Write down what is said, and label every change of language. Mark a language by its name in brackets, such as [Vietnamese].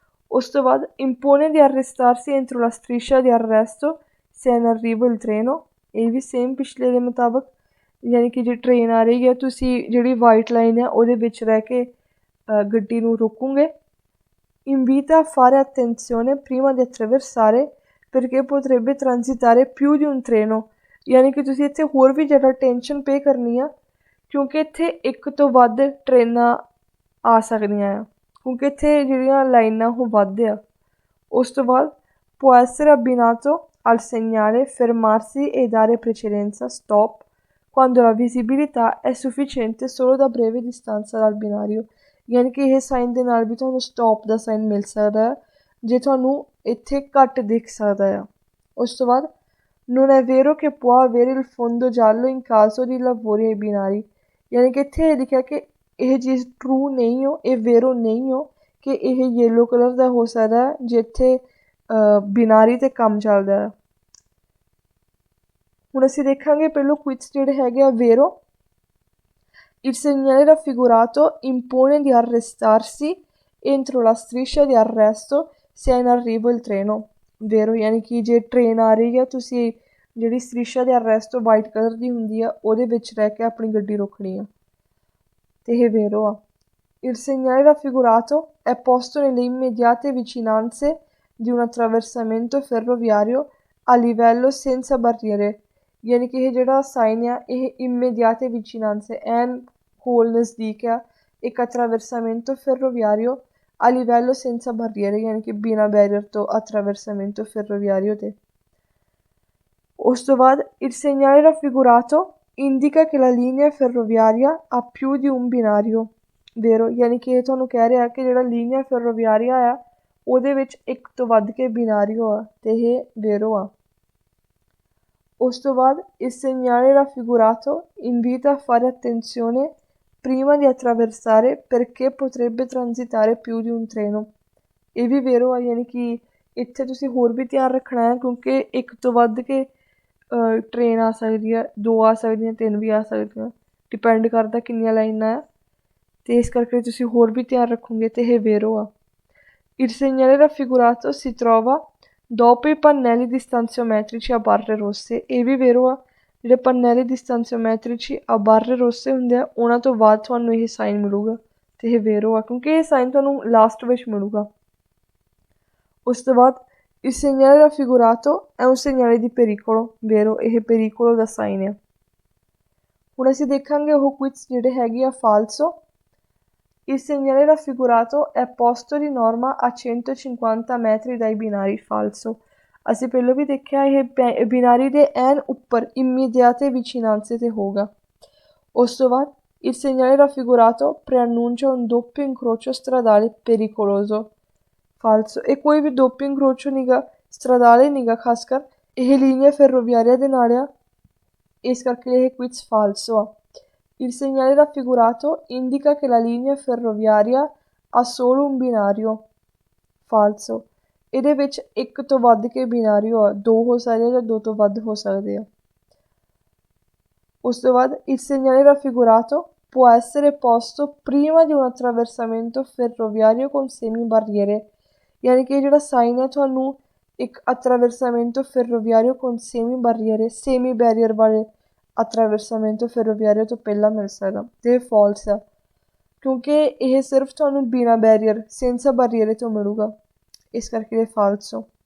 [Punjabi] ਉਸ ਤੋਂ ਬਾਅਦ [Italian] impone di arrestarsi entro la striscia di arresto se è in arrivo il treno. [Punjabi] ਇਹ ਵੀ same ਪਿਛਲੇ ਦੇ ਮੁਤਾਬਕ, ਯਾਨੀ ਕਿ ਜੇ ਟ੍ਰੇਨ ਆ ਰਹੀ ਹੈ ਤੁਸੀਂ ਜਿਹੜੀ ਵਾਈਟ ਲਾਈਨ ਹੈ ਉਹਦੇ ਵਿੱਚ ਰਹਿ ਕੇ ਗੱਡੀ ਨੂੰ ਰੋਕੋਗੇ. [Italian] Invita a fare attenzione prima di attraversare perché potrebbe transitare più di un treno. [Punjabi] ਯਾਨੀ ਕਿ ਤੁਸੀਂ ਇੱਥੇ ਹੋਰ ਵੀ ਜ਼ਿਆਦਾ ਟੈਨਸ਼ਨ ਪੇ ਕਰਨੀ ਆ ਕਿਉਂਕਿ ਇੱਥੇ ਇੱਕ ਤੋਂ ਵੱਧ ਟ੍ਰੇਨਾਂ ਆ ਸਕਦੀਆਂ ਆ, ਕਿਉਂਕਿ ਇੱਥੇ ਜਿਹੜੀਆਂ ਲਾਈਨਾਂ ਉਹ ਵੱਧ ਆ. ਉਸ ਤੋਂ ਬਾਅਦ [Italian] può essere abbinato al segnale fermarsi e dare precedenza stop quando la visibilità è sufficiente solo da breve distanza dal binario. [Punjabi] ਯਾਨੀ ਕਿ ਇਹ ਸਾਈਨ ਦੇ ਨਾਲ ਵੀ ਤੁਹਾਨੂੰ ਸਟੋਪ ਦਾ ਸਾਈਨ ਮਿਲ ਸਕਦਾ ਹੈ ਜੇ ਤੁਹਾਨੂੰ ਇੱਥੇ ਘੱਟ ਦਿਖ ਸਕਦਾ ਆ. ਉਸ ਤੋਂ ਬਾਅਦ [Italian] non è vero che può avere il fondo giallo in caso di lavori ai binari. [Punjabi] ਯਾਨੀ ਕਿ ਇੱਥੇ ਇਹ ਲਿਖਿਆ ਕਿ ਇਹ ਚੀਜ਼ ਟਰੂ ਨਹੀਂ ਹੋ, ਇਹ ਵੇਰੋ ਨਹੀਂ ਹੋ ਕਿ ਇਹ ਯੈਲੋ ਕਲਰ ਦਾ ਹੋ ਸਕਦਾ ਜੇ ਇੱਥੇ ਬਿਨਾਰੀ 'ਤੇ ਕੰਮ ਚੱਲਦਾ ਹੈ. ਹੁਣ ਅਸੀਂ ਦੇਖਾਂਗੇ ਪਹਿਲਾਂ ਕੁਇਜ਼ ਜਿਹੜੇ ਹੈਗੇ ਆ ਵੇਰੋ. [Italian] Il segnale raffigurato impone di arrestarsi entro la striscia di arresto se è in arrivo il treno. Vero, [Punjabi] ਯਾਨੀ ਕਿ ਜੇ ਟ੍ਰੇਨ ਆ ਰਹੀ ਹੈ ਤੁਸੀਂ ਜਿਹੜੀ Striscia ਦੇ arresto ਵਾਈਟ ਕਲਰ ਦੀ ਹੁੰਦੀ ਆ ਉਹਦੇ ਵਿੱਚ ਰਹਿ ਕੇ ਆਪਣੀ ਗੱਡੀ ਰੋਕਣੀ ਆ। ਤੇ ਇਹ vero ਆ। [Italian] Il segnale raffigurato è posto nelle immediate vicinanze di un attraversamento ferroviario a livello senza barriere, [Punjabi] ਯਾਨੀ ਕਿ ਇਹ ਜਿਹੜਾ ਸਾਈਨ ਆ ਇਹ [Italian] immediate vicinanze [Punjabi] ਐਨ ਕੋਲ ਨਜ਼ਦੀਕ ਆ ਇੱਕ [Italian] attraversamento ferroviario a livello senza barriere, [Punjabi] ਯਾਨੀ ਕਿ ਬਿਨਾਂ ਬੈਰੀਅਰ ਤੋਂ [Italian] attraversamento ferroviario ਤੇ। [Punjabi] ਉਸ ਤੋਂ ਬਾਅਦ [Italian] il segnale raffigurato indica che la linea ferroviaria ha più di un binario, vero, [Punjabi] ਯਾਨੀ ਕਿ ਇਹ ਤੁਹਾਨੂੰ ਕਹਿ ਰਿਹਾ ਕਿ ਜਿਹੜਾ [Italian] linea ferroviaria [Punjabi] ਆ ਉਹਦੇ ਵਿੱਚ ਇੱਕ ਤੋਂ ਵੱਧ ਕੇ ਬਿਨਾਰੀਓ ਆ ਤੇ ਇਹ vero ਆ। ਉਸ ਤੋਂ ਬਾਅਦ [Italian] il segnale raffigurato invita a fare attenzione prima di attraversare perché potrebbe transitare più di un treno, [Punjabi] ਇਹ ਵੀ vero ਆ, ਯਾਨੀ ਕਿ ਇੱਥੇ ਤੁਸੀਂ ਹੋਰ ਵੀ ਧਿਆਨ ਰੱਖਣਾ ਹੈ ਕਿਉਂਕਿ ਇੱਕ ਤੋਂ ਵੱਧ ਕੇ ਟ੍ਰੇਨ ਆ ਸਕਦੀ ਆ, 2 ਆ ਸਕਦੀਆਂ, 3 ਵੀ ਆ ਸਕਦੀਆਂ, ਡਿਪੈਂਡ ਕਰਦਾ ਕਿੰਨੀਆਂ ਲਾਈਨਾਂ ਆ ਅਤੇ ਇਸ ਕਰਕੇ ਤੁਸੀਂ ਹੋਰ ਵੀ ਧਿਆਨ ਰੱਖੋਗੇ ਅਤੇ ਇਹ vero ਆ। [Italian] Il segnale raffigurato si trova dopo i pannelli distanziometrici a barre rosse, [Punjabi] ਇਹ ਵੀ [Italian] vero ਆ। [Punjabi] ਜਿਹੜੇ [Italian] pannelli distanziometrici a barre rosse [Punjabi] ਹੁੰਦੇ ਆ ਉਹਨਾਂ ਤੋਂ ਬਾਅਦ ਤੁਹਾਨੂੰ ਇਹ ਸਾਈਨ ਮਿਲੂਗਾ ਅਤੇ ਇਹ vero ਆ ਕਿਉਂਕਿ ਇਹ ਸਾਈਨ ਤੁਹਾਨੂੰ ਲਾਸਟ ਵਿੱਚ ਮਿਲੂਗਾ। ਉਸ ਤੋਂ ਬਾਅਦ [Italian] il segnale raffigurato è un segnale di pericolo, vero, ਇਹ pericolo [Punjabi] ਦਾ ਸਾਈਨ ਆ। ਹੁਣ ਅਸੀਂ ਦੇਖਾਂਗੇ ਉਹ ਕੁਇਜ਼ ਜਿਹੜੇ ਹੈਗੇ ਆ falso। [Italian] Il segnale raffigurato è posto di norma a 150 metri dai binari, falso। [Punjabi] ਅਸੀਂ ਪਹਿਲਾਂ ਵੀ ਦੇਖਿਆ ਇਹ ਬਿਨਾਰੀ ਦੇ ਐਨ ਉੱਪਰ [Italian] immediate vicinanze [Punjabi] ਤੇ ਹੋਗਾ। ਉਸ ਤੋਂ ਬਾਅਦ [Italian] il segnale raffigurato preannuncia un doppio incrocio stradale pericoloso, falso। [Punjabi] ਇਹ ਕੋਈ ਵੀ [Italian] doppio incrocio [Punjabi] ਨੀਗਾ, stradale ਨੀਗਾ, ਖਾਸ ਕਰ ਇਹ linea ferroviaria ਦੇ ਨਾਲ ਆ, ਇਸ ਕਰਕੇ ਇਹ ਕੁਇਜ਼ falso ਆ। [Italian] Il segnale raffigurato indica che la linea ferroviaria ha solo un binario, falso। [Punjabi] ਇਹਦੇ ਵਿੱਚ ਇੱਕ ਤੋਂ ਵੱਧ ਕੇ ਬਿਨਾਰੀਓ ਆ, 2 ਹੋ ਸਕਦੇ ਜਾਂ 2 ਤੋਂ ਵੱਧ ਹੋ ਸਕਦੇ ਆ। ਉਸ ਤੋਂ ਬਾਅਦ [Italian] il segnale raffigurato può essere posto prima di un attraversamento ferroviario con semibarriere, [Punjabi] ਯਾਨੀ ਕਿ ਜਿਹੜਾ ਸਾਈਨ ਹੈ ਤੁਹਾਨੂੰ ਇੱਕ [Italian] attraversamento ferroviario con semibarriere, [Punjabi] semi barrier ਵਾਲੇ attraversamento ferroviario ਤੋਂ ਪਹਿਲਾਂ ਮਿਲ ਸਕਦਾ ਅਤੇ ਇਹ ਫਾਲਸ ਆ ਕਿਉਂਕਿ ਇਹ ਸਿਰਫ ਤੁਹਾਨੂੰ ਬਿਨਾਂ ਬੈਰੀਅਰ [Italian] senza barriere [Punjabi] ਤੋਂ ਮਿਲੂਗਾ, ਇਸ ਕਰਕੇ ਇਹ falso।